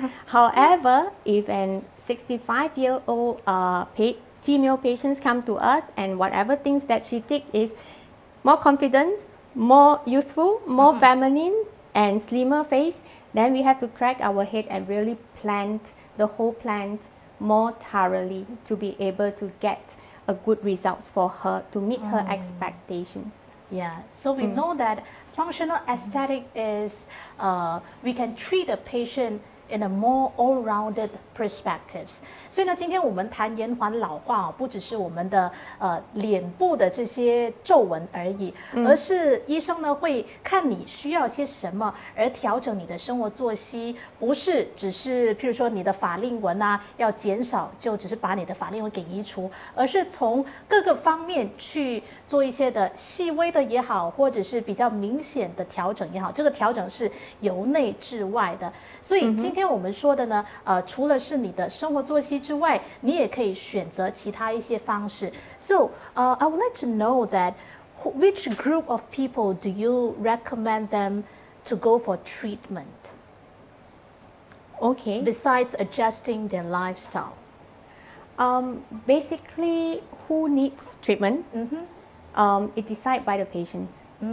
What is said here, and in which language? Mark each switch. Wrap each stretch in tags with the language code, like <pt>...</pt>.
<en>However, if an 65-year-old female patients come to us and whatever things that she think is more confident, more youthful, more feminine, and slimmer face, then we have to crack our head and really plan the whole plan more thoroughly to be able to get a good results for her to meet her expectations. Yeah, so we know that functional aesthetic is we can treat a patient in a more all-rounded perspectives.</en> <zh>所以呢，今天我们谈延缓老化不只是我们的脸部的这些皱纹而已，而是医生呢会看你需要些什么而调整你的生活作息，不是只是譬如说你的法令纹啊要减少，就只是把你的法令纹给移除，而是从各个方面去做一些的细微的也好，或者是比较明显的调整也好，这个调整是由内至外的。所以今天我们说的呢，除了是你的生活作息之外，你也可以选择其他一些方式。</zh> <en>So, I would like to know that which group of people do you recommend them to go for treatment Okay. besides adjusting their lifestyle? Basically, who needs treatment? It decided by the patients.</en>